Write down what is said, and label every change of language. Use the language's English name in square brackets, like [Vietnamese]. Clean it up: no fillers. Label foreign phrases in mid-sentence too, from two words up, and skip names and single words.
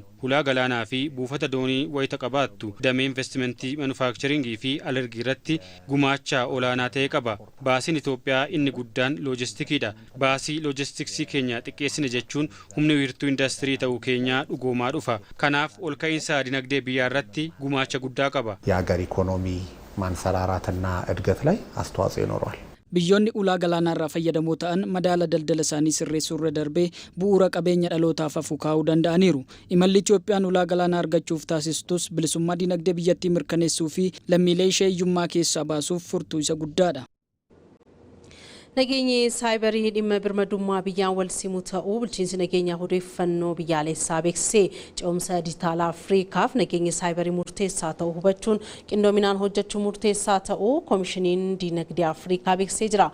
[Oromo] Hulaa galaanaa fi buufata doonii wayita qabaattu damee investimentii manufaaktcharingii fi alergii irratti gumaacha olaanaa ta'e qaba. Baasiin Itoophiyaa inni guddaan loojistikiidha. Baasii loojistiksii keenya xiqqeessine jechuun humni wiirtuu indaastirii ta'uu keenyaa dhugoomaa dhufa. Kanaaf ol ka'iinsa dinagdee biyyaa irratti gumaacha guddaa qaba. [Amharic] የሀገር ኢኮኖሚ ማንሰራራትና እድገት ላይ አስተዋጽኦ ይኖረዋል። [Oromo] Biyyoonni ulaa galaanarraa fayyadamoo ta'an madaala daldala isaanii sirreessuurra darbee bu'uura qabeenya dhalootaaf hafu kaa'uu danda'aniiru. Imalli Itoophiyaan ulaa galaanaa argachuuf taasistus bilisummaa dinagdee biyyattii mirkaneessuu fi lammiilee ishee hiyyummaa keessaa baasuuf furtuu isa guddaadha. Nageenyi saayibarii dhimma birmadummaa biyyaan wal simuu ta'uu bulchiinsi nageenyaa odeeffannoo biyyaalessaa beeksisee ce'umsa dijitaalaa Afriikaaf nageenyi saayibarii murteessaa ta'uu hubachuun qindoominaan hojjechuu murteessaa ta'uu koomishiniin dinagdee Afriikaa beeksisee jira.